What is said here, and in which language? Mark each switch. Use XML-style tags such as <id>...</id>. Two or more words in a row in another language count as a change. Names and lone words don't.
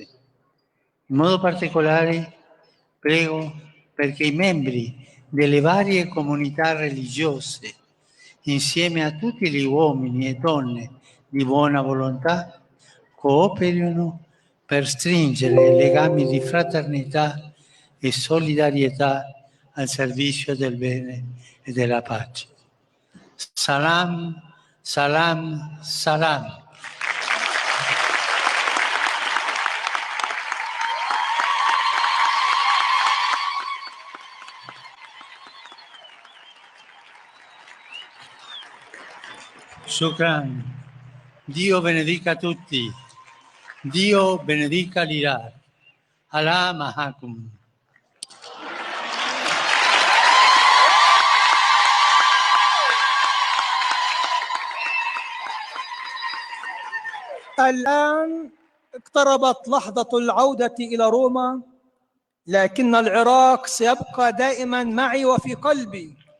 <it>In modo particolare prego perché i membri delle varie comunità religiose, insieme a tutti gli uomini e donne di buona volontà, cooperino per stringere legami di fraternità e solidarietà al servizio del bene e della pace.</it> <ar>سلام، سلام، سلام. Shukran.</ar> <it>Dio benedica tutti. Dio benedica l'Iraq.</it> <ar>الله معكم. الآن اقتربت لحظة العودة إلى روما، لكن العراق سيبقى دائما معي وفي قلبي.</ar>